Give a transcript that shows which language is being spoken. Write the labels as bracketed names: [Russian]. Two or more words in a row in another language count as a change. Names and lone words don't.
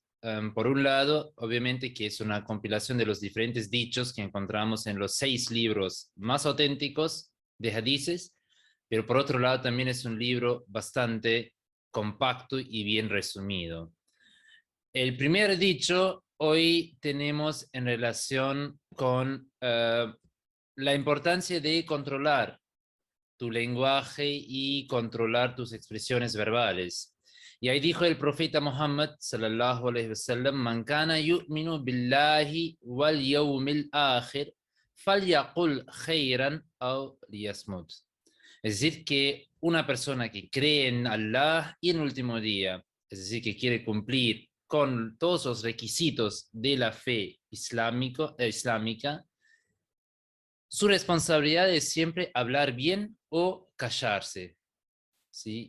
[Spanish] Por un lado, obviamente que es una compilación de los diferentes dichos que encontramos en los 6 libros más auténticos de hadices, pero por otro lado también es un libro bastante compacto y bien resumido. El primer dicho hoy tenemos en relación con la importancia de controlar tu lenguaje y controlar tus expresiones verbales. Y ahí dijo el profeta Muhammad [Arabic] صلى الله عليه وسلم: "من كان يؤمن بالله واليوم الآخر فليقل خيرا أو ليصمت." [Spanish] Es decir, que una persona que cree en Allah y en el último día, es decir, que quiere cumplir con todos los requisitos de la fe islámica, su responsabilidad es siempre hablar bien o callarse, ¿sí?